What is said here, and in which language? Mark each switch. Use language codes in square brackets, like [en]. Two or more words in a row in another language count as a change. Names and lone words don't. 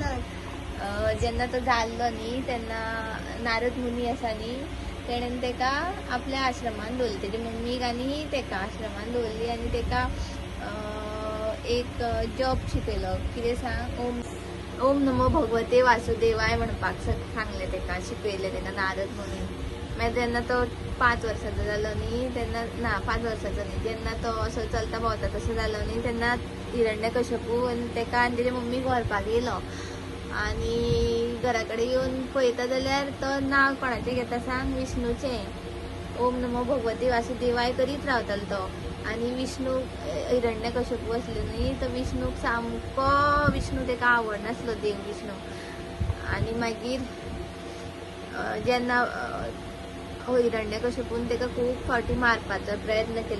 [kok] जेन्ना तो जाल्लो न्ही तेन्ना नारद मुनी आसा न्ही तेणेन तेका आपल्या आश्रमान दवरली. तेजी मम्मीक आनी तेका आश्रमान दवरली आनी तेका एक जॉब शिकयलो. कितें सांग [sa] ओम नमो भगवते वासुदेवाय [kok] म्हणपाक सांगलें तेका, शिकयलें तेका नारद मुनी. मागीर जेन्ना तो 5 वर्साचो जालो न्ही तेन्ना 5 वर्साचो न्ही जेन्ना तो असो चलता भोंवता तसो जालो न्ही तेन्ना हिरण्यकशिपू तेका आनी तेजे मम्मीक व्हरपाक येयलो आनी घरा कडेन येवन पळयता जाल्यार तो नांव कोणाचें घेता सांग? विष्णूचें. [sa] ओम नमो भगवते वासुदेवाय [kok] करीत रावतालो तो. आनी विष्णू हिरण्यकशिपू आसलो न्ही तो विष्णूक सामको विष्णू तेका आवडनासलो देव विष्णू. आनी मागीर जेन्ना हिरण्यकशिपून तेका खूब फावटी मारपाचो प्रयत्न केलो.